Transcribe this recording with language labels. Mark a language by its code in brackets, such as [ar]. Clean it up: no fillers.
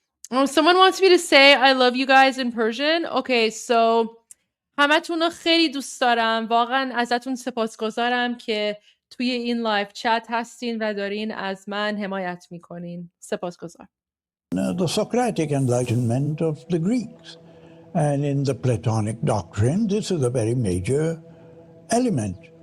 [en] Oh, someone wants me to say I love you guys in Persian. Okay, so [fa] همتون رو خیلی دوست دارم. واقعا ازتون سپاسگزارم که توی این لایف چت هستین و دارین از من حمایت میکنین. سپاسگزار. [en] The Socratic Enlightenment of the Greeks. And in the Platonic doctrine, this is a very major element.